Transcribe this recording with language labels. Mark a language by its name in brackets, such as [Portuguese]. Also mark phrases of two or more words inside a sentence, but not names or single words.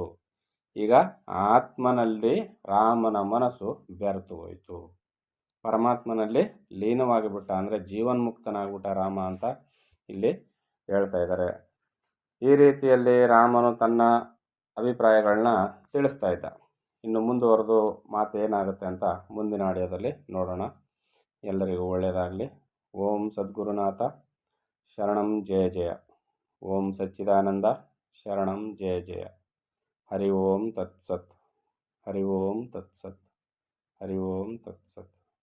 [Kannada] ಈಗ ಆತ್ಮನಲ್ಲಿ ರಾಮನ ಮನಸ್ಸು ಬೆರೆತು ಹೋಯಿತು, ಪರಮಾತ್ಮನಲ್ಲಿ ಲೀನವಾಗಿಬಿಟ್ಟ, ಅಂದರೆ ಜೀವನ್ಮುಕ್ತನಾಗ್ಬಿಟ್ಟ ರಾಮ ಅಂತ ಇಲ್ಲಿ ಹೇಳ್ತಾ ಇದ್ದಾರೆ. ಈ ರೀತಿಯಲ್ಲಿ ರಾಮನು ತನ್ನ ಅಭಿಪ್ರಾಯಗಳನ್ನ ತಿಳಿಸ್ತಾ ಇದ್ದ. ಇನ್ನು ಮುಂದುವರೆದು ಮಾತು ಏನಾಗುತ್ತೆ ಅಂತ ಮುಂದಿನ ಆಡಿಯೋದಲ್ಲಿ ನೋಡೋಣ. ಎಲ್ಲರಿಗೂ ಒಳ್ಳೆಯದಾಗಲಿ. [Sanskrit] ಓಂ ಸದ್ಗುರುನಾಥ ಶರಣಂ ಜಯ ಜಯ. ಓಂ ಸಚ್ಚಿದಾನಂದ ಶರಣಂ ಜಯ ಜಯ. ಹರಿ ಓಂ ತತ್ಸತ್. ಹರಿ ಓಂ ತತ್ಸತ್. ಹರಿ ಓಂ ತತ್ಸತ್.